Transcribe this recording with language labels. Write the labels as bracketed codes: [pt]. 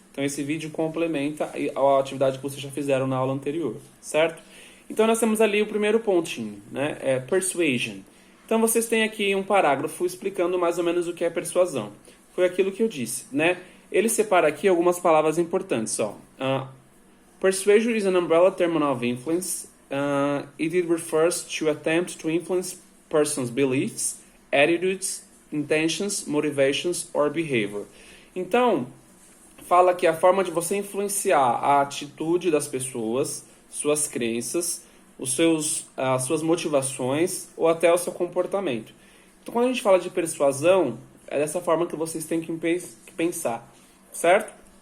[pt] Então esse vídeo complementa a atividade que vocês já fizeram na aula anterior, certo? Então nós temos ali o primeiro pontinho, né? Persuasion. Então vocês têm aqui um parágrafo explicando mais ou menos o que é persuasão. Foi aquilo que eu disse, né? Ele separa aqui algumas palavras importantes, ó. [en] Persuasion is an umbrella term of influence. It refers to attempt to influence person's beliefs, attitudes, intentions, motivations or behavior. [pt] Então, fala que a forma de você influenciar a atitude das pessoas, suas crenças, as suas motivações ou até o seu comportamento. Então, quando a gente fala de persuasão, é dessa forma que vocês têm que pensar, certo?